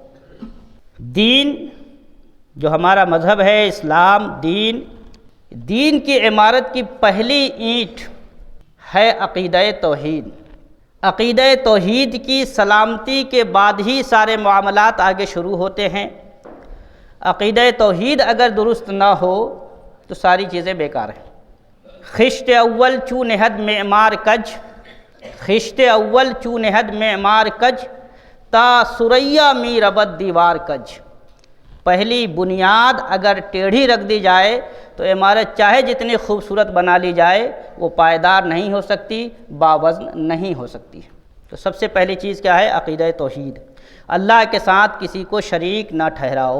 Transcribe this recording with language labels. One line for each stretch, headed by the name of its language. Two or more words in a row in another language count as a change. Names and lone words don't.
Urdu: دین جو ہمارا مذہب ہے اسلام، دین کی عمارت کی پہلی اینٹ ہے عقیدہ توحید۔ عقیدہ توحید کی سلامتی کے بعد ہی سارے معاملات آگے شروع ہوتے ہیں۔ عقیدہ توحید اگر درست نہ ہو تو ساری چیزیں بیکار ہیں۔
Persian: خشت اول چو نہد معمار کج، خشت اول چو نہد معمار کج، تا سریا می ربت دیوار کج۔
Urdu: پہلی بنیاد اگر ٹیڑھی رکھ دی جائے تو عمارت چاہے جتنی خوبصورت بنا لی جائے، وہ پائیدار نہیں ہو سکتی، باوزن نہیں ہو سکتی۔ تو سب سے پہلی چیز کیا ہے؟ عقیدہ توحید، اللہ کے ساتھ کسی کو شریک نہ ٹھہراؤ۔